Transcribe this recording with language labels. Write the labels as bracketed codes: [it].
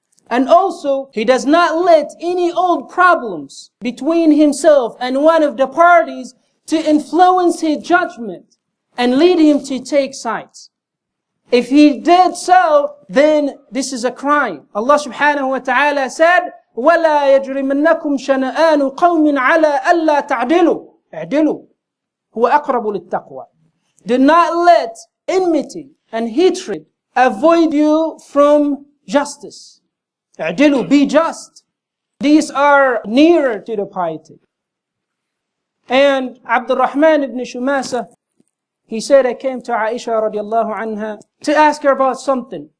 [en] And also, he does not let any old problems between himself and one of the parties to influence his judgment and lead him to take sides. If he did so, then this is a crime. Allah subhanahu wa ta'ala said, [ar] وَلَا يَجْرِمَنَّكُمْ شَنَآنُ قَوْمٍ عَلَىٰ أَلَّا تَعْدِلُوا اعْدِلُوا هُوَ أَقْرَبُ لِلتَّقْوَى. [en] Do not let enmity and hatred avoid you from justice. [ar] اعْدِلُوا, [en] be just. These are nearer to the piety. And Abdurrahman ibn Shumasa, he said, I came to Aisha radiallahu anha to ask her about something.